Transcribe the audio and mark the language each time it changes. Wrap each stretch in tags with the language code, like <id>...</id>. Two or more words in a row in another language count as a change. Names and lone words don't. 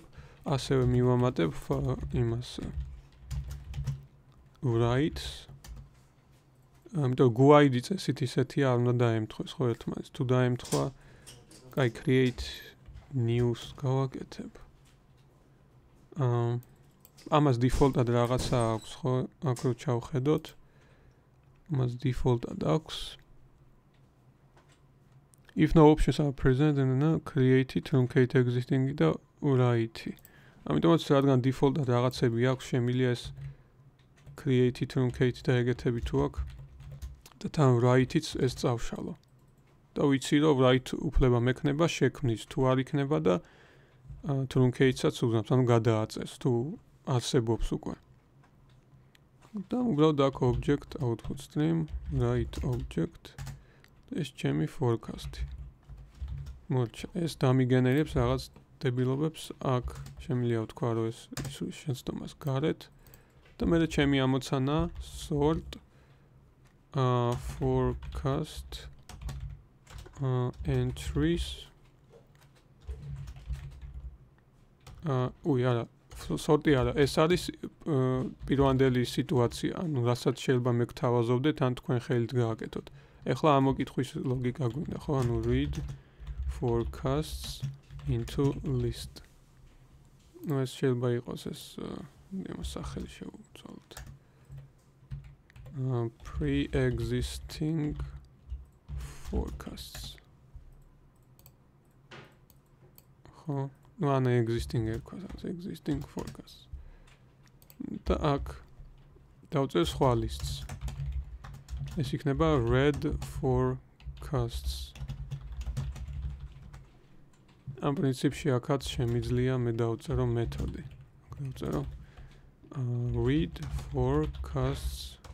<ka>ასევე მივამატებ იმას write-ს. ამიტომ GUID წესით ისეთი არ უნდა დაემთხვეს ხო ერთმანეთს. თუ დაემთხვა, აი</ka> <en>create new-ს</en> <ka>გავაკეთებ. ამას default-ად რაღაცა აქვს ხო? აქ რო ჩავხედოთ. ამას default-ად აქვს.</ka> <en>If no options are present, then create it, truncate existing და write.</en> <ka>ამიტომაც რადგან default-ად რაღაცები აქვს, შემიძლია ეს</ka> <en>create it,</en> <ka>truncate და ეგეთები თუ აქვს და თან write-იც ეს წავშალო. და ვიცი რომ write უფლება მექნება შექმნის, თუ არ იქნება და truncate-საც უგზავს, ანუ გადააწეს თუ არსებობს უკვე. და უბრალოდ აქ</ka> <en>object output stream write object</en> <ka>ეს ჩემი forecast-ი. მორჩა, ეს დამიგენერებს რაღაც დებილობებს აქ შემიძლია ვთქვა რომ ეს შეცდომას გარეთ და მე ჩემი ამოცანა</ka> <en>sort forecast entries</en> <ka>არა sort-ი არა, ეს არის პირვანდელი სიტუაცია, ანუ რასაც შეიძლება მე გთავაზობდეთ, ან თქვენ ხელით გააკეთოთ. ეხლა ამ მოკითხვის ლოგიკა გვინდა, ხო?</ka> <en>ანუ read forecasts into list.</en> <ka>ნუ ეს შეიძლება იყოს ეს იმას სახელი შევუწოდოთ.</ka> <en>Pre-existing forecasts.</en> <ka>ხო, ნუ ან existing ერქვას,</ka> <en>existing forecasts.</en> <ka>და აქ დავწერ სხვა lists. ეს იქნება</ka> <en>red forecasts.</en> <ka>ამ პრინციპში აქაც შემიძლია მე დავწერო მეთოდი. დავწერო</ka> <en>read forecasts</en>